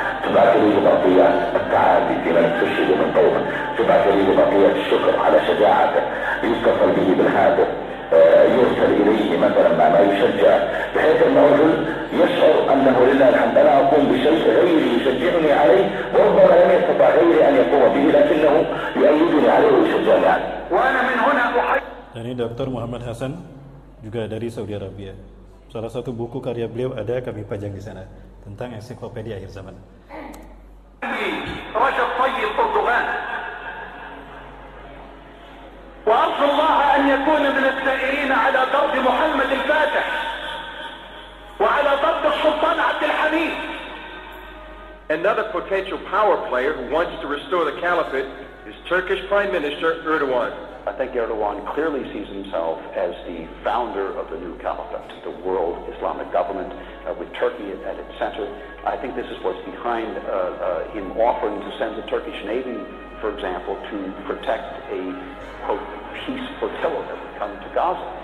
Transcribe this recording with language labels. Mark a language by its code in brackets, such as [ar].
[ar] تبعث لي بقية التعافي في من استشهد من قومه، تبعث لي بقية الشكر على شجاعته، يتصل به بالهاتف، يرسل إليه مثلا ما يشجع، بحيث أن الرجل يشعر أنه لله الحمد أنا أقوم بشيء غيري يشجعني عليه وربما لم يستطع غيري أن يقوم به لكنه يؤيدني عليه ويشجعني عليه. وأنا من هنا أحب. [id] Ini Dr. Muhammad Hasan juga dari Saudi Arabia. Salah satu buku karya beliau ada kami pajang di sana tentang ensiklopedia akhir zaman. [ar] رجب طيب أردوغان وأرجو الله أن يكون من السائرين على ضرب محمد الفاتح وعلى ضرب السلطان عبد الحميد. [en] Another potential power player who wants to restore the caliphate is Turkish Prime Minister Erdogan. I think Erdogan clearly sees himself as the founder of the new caliphate, the world Islamic government with Turkey at its center. I think this is what's behind him offering to send the Turkish Navy, for example, to protect a, quote, peace flotilla that would come to Gaza.